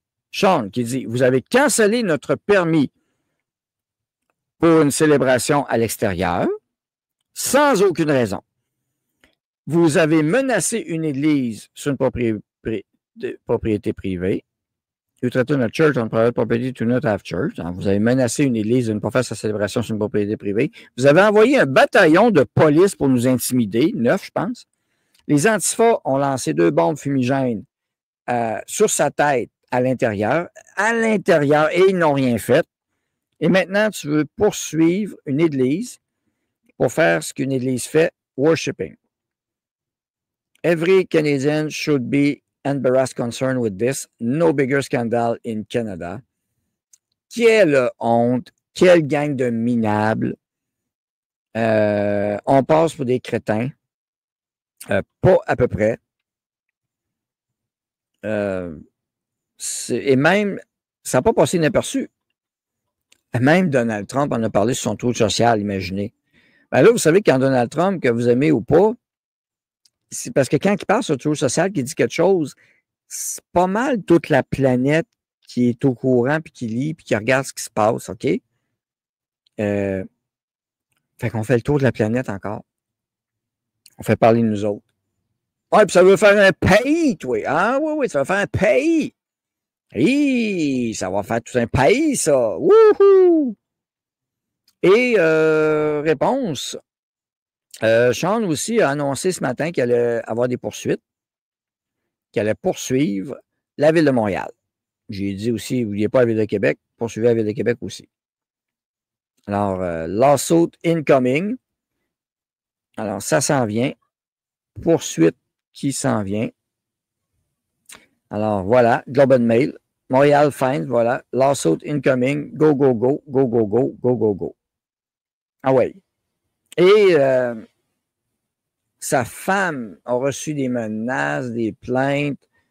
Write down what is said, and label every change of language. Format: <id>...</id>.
<fr>Sean qui dit, vous avez cancellé notre permis pour une célébration à l'extérieur, sans aucune raison. Vous avez menacé une église sur une propriété privée.</fr> <en>You threaten a church on private property to not have church.</en> <fr>Donc, vous avez menacé une église de ne pas faire sa célébration sur une propriété privée. Vous avez envoyé un bataillon de police pour nous intimider, 9, je pense. Les antifas ont lancé 2 bombes fumigènes sur sa tête à l'intérieur, et ils n'ont rien fait. Et maintenant, tu veux poursuivre une église pour faire ce qu'une église fait, worshipping.</fr> <en>Every Canadian should be embarrassed concerned with this. No bigger scandal in Canada.</en> <fr>Quelle honte, quelle gang de minables. On passe pour des crétins. Pas à peu près. Et même, ça n'a pas passé inaperçu. Même Donald Trump en a parlé sur son tour social, imaginez. Ben là, vous savez, quand Donald Trump, que vous aimez ou pas, c'est parce que quand il parle sur le tour social, qu'il dit quelque chose, c'est pas mal toute la planète qui est au courant, puis qui lit, puis qui regarde ce qui se passe, OK? Fait qu'on fait le tour de la planète encore. On fait parler de nous autres. Ouais, puis ça veut faire un pays, toi. Ah oui, oui, ça va faire un pays. Hi, ça va faire tout un pays, ça. Wouhou! Et réponse. Sean aussi a annoncé ce matin qu'il allait avoir des poursuites, qu'il allait poursuivre la Ville de Montréal. J'ai dit aussi, n'oubliez pas la Ville de Québec, poursuivez la Ville de Québec aussi. Alors,</fr> <en>lawsuit incoming.</en> <fr>Alors, ça s'en vient. Poursuite qui s'en vient. Alors, voilà, Globe and Mail. Montréal Fines, voilà.</fr> <en>Lawsuit incoming. Go, go, go, go, go, go, go, go, go.</en> <fr>Ah ouais. Et sa femme a reçu des menaces, des plaintes.</fr>